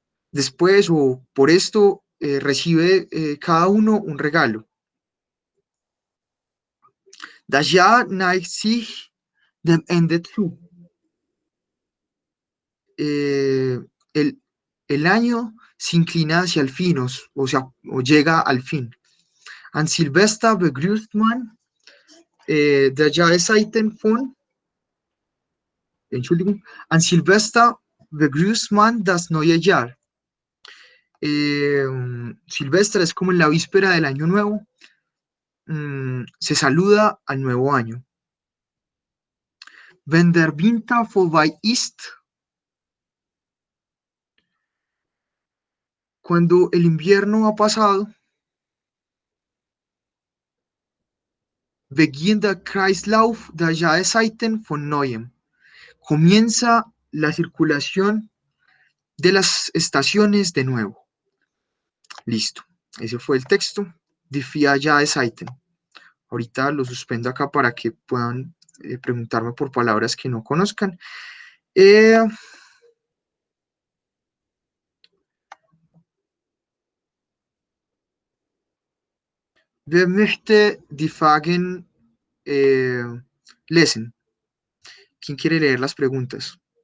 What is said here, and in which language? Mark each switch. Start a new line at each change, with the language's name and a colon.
Spanish: después o por esto recibe cada uno un regalo.
German: Das Jahr neigt sich dem Ende zu.
Spanish: El año se inclina hacia el fin, o llega al fin.
German: An Silvester begrüßt man der Jahreszeiten von, Entschuldigung, an Silvester begrüßt man das neue Jahr.
Spanish: Silvestre es como en la víspera del año nuevo, se saluda al nuevo año.
German: Wenn der Winter vorbei ist,
Spanish: cuando el invierno ha pasado,
German: beginnt der Kreislauf der Jahreszeiten von neuem.
Spanish: Comienza la circulación de las estaciones de nuevo. Listo, ese fue el texto.
German: Die vier Jahreszeiten.
Spanish: Ahorita lo suspendo acá para que puedan preguntarme por palabras que no conozcan.
German: Wer möchte die Fragen lesen?
Spanish: ¿Quién quiere leer las preguntas?